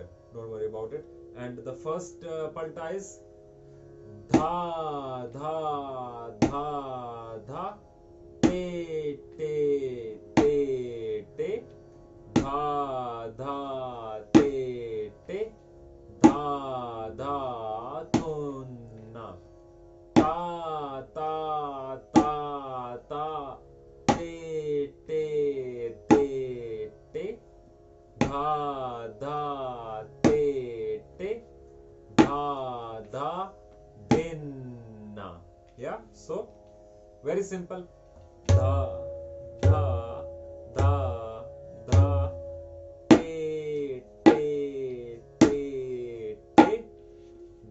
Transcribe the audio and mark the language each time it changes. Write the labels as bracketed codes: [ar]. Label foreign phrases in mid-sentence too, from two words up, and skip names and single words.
[en] Don't worry about it. And the first palta is dha dha dha dha te te te te dha dha te te dha dha thunna. Ta ta ta ta te te te te dha dha te te dha dha dhinna. Yeah, so very simple. Dha dha dha dha te te te te